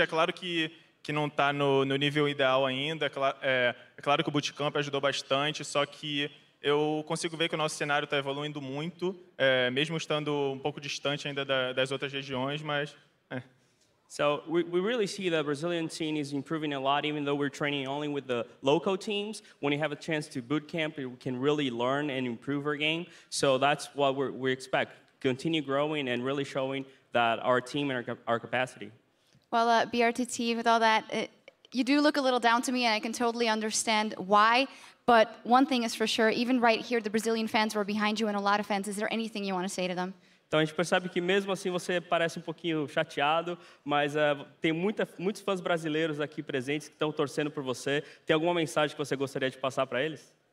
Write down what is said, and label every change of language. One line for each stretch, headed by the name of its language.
Portuguese: É claro que não está no nível ideal ainda, é claro que o bootcamp ajudou bastante, só que eu consigo ver que o nosso cenário está evoluindo muito, mesmo estando um pouco distante ainda das outras regiões, mas...
English: So we really see the Brazilian scene is improving a lot, even though we're training only with the local teams. When you have a chance to boot camp, we can really learn and improve our game. So that's what we expect, continue growing and really showing that our team and our capacity. Well, BRTT, with all that, you do look a little down to me, and I can totally understand why. But one thing is for sure, even right here, the Brazilian fans were behind you and a lot of fans. Is there anything you want to say to them?
Portuguese: Então a gente percebe que mesmo assim você parece um pouquinho chateado, mas tem muitos fãs brasileiros aqui presentes que estão torcendo por você. Tem alguma mensagem que você gostaria de passar para eles?